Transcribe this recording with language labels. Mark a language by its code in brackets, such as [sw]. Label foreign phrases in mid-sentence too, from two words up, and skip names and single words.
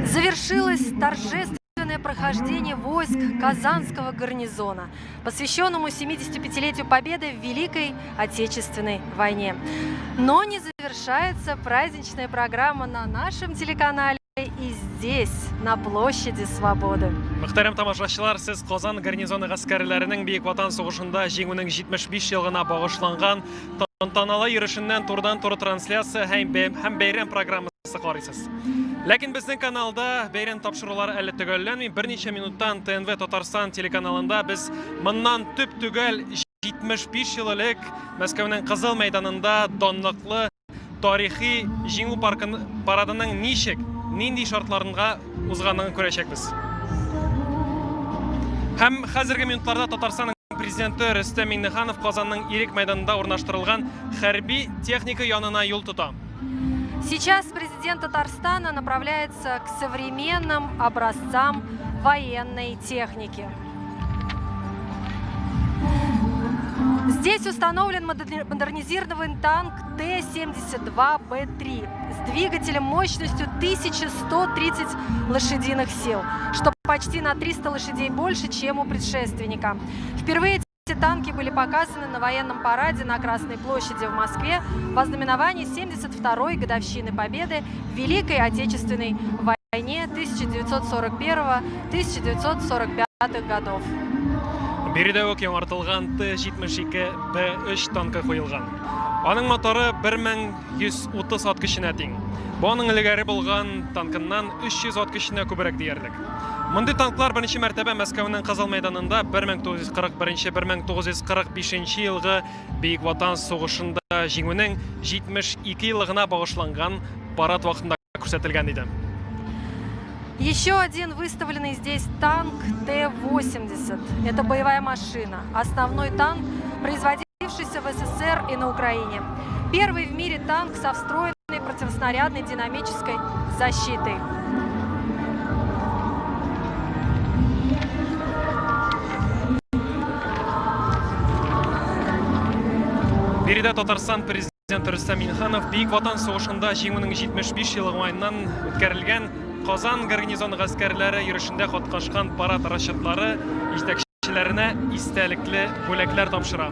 [ru] Завершилось торжественное прохождение войск Казанского гарнизона, посвященному 75-летию Победы в Великой Отечественной войне. Но не завершается праздничная программа на нашем телеканале и здесь, на площади Свободы. [tt] Мөхтәрәм тамашачылар, сез Казан гарнизоны гаскәрләренең Бөек Ватан сугышында җиңүнең 75 елгына багышланган тантаналы йөрешеннән турыдан-туры трансляция һәм бәйрәм программасы карыйсыз. Ләкин безнең каналда бәйрәм тапшырулары әле төгәлләнми. Берничә минуттан ТНВ Татарстан телеканалында без моннан төп түгел 75 ел элек Мәскәүнең Кызыл мәйданында данлыклы тарихи җиңү парадының нинди шартларында узганын күрәчәкбез. Һәм хәзерге минутларда Татарстанның президенты Рөстәм Миңнеханов Казанның Ирек мәйданында урнаштырылган хәрби техника янына юл тота. [ru] Сейчас президент Татарстана направляется к современным образцам военной техники. Здесь установлен модернизированный танк Т-72Б3 с двигателем мощностью 1130 лошадиных сил, что почти на 300 лошадей больше, чем у предшественника. Впервые эти танки были показаны на военном параде на Красной площади в Москве в ознаменовании 72-й годовщины Победы в Великой Отечественной войне 1941-1945 годов. [tt] Биредә үк яңартылган Т-72Б3 танкы куелган. Аның моторы 1130 ат көченә тең. Бу аның элгәре булган танкыннан 300 ат көченә күбрәк диярлек. Мондый танклар беренче мәртәбә Мәскәүнең Кызыл мәйданында 1941-1945 елгы Бөек Ватан сугышында жеңүнең 72 еллыгына багышланган парад вакытында күрсәтелгән иде. [ru] Еще один выставленный здесь танк Т-80. Это боевая машина. Основной танк, производившийся в СССР и на Украине. Первый в мире танк со встроенной противоснарядной динамической защитой. [tt] Биредә Татарстан президенты Рөстәм Миңнеханов Бөек Ватан сугышында җиңүнең 75 еллыгы уңаеннан үткәрелгән Казан гарнизоны гаскәрләре йөрешендә катнашкан парад расчетлары җитәкчеләренә истәлекле бүләкләр тапшыра.